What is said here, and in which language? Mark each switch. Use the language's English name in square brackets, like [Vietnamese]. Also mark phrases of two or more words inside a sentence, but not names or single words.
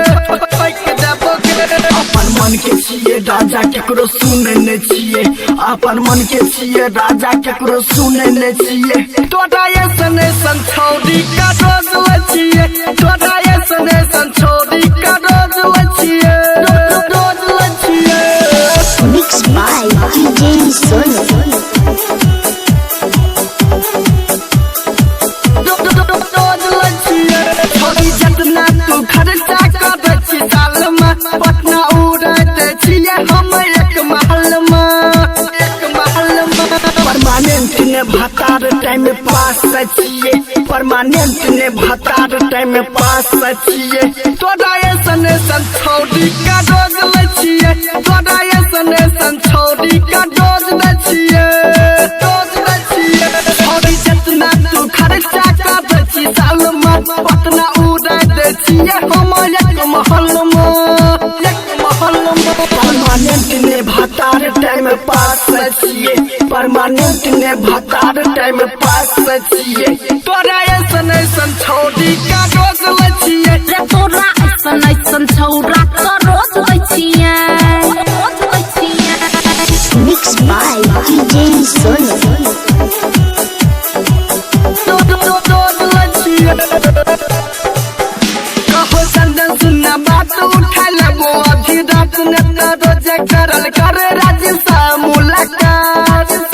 [Maithili] अपन मन के छिए राजा केकरो सुनै ने छिए, अपन मन के छिए राजा केकरो सुनै ने छिए। तोरा ऐसन ऐसन छौड़ी का रोज लचिए, तोरा ऐसन ऐसन छौड़ी का रोज लचिए। [English] Mixed by DJ Sonu. [Maithili] जितना तू खर्चा कर छी साल में, पटना उड़ते छिए हम एक महल में। परमानेंट ने भतार [English] time pass [Maithili] छिए, परमानेंट ने भतार [English] time pass [Maithili] छिए। तोरा ऐसन ऐसन छौड़ी का रोज लचिए, तोरा ऐसन ऐसन छौड़ी का रोज लचिए। छौड़ी जितना तू खर्चा कर छी साल में, पटना उड़ते छिए हम एक महल में। परमानेंट ने भतार [English] time pass [Maithili] छिए, परमानेंट ने भतार [English] time pass [Maithili] छिए। तोरा ऐसन ऐसन छौड़ी का रोज लचिए, तोरा ऐसन ऐसन छौरा का रोज लचिए। [English] Mixed by DJ Sonu. [Maithili] कहो चंदन सुनना बात उठा लेबो, अभी रात ने रोज करल करे राजसा मुलाकात।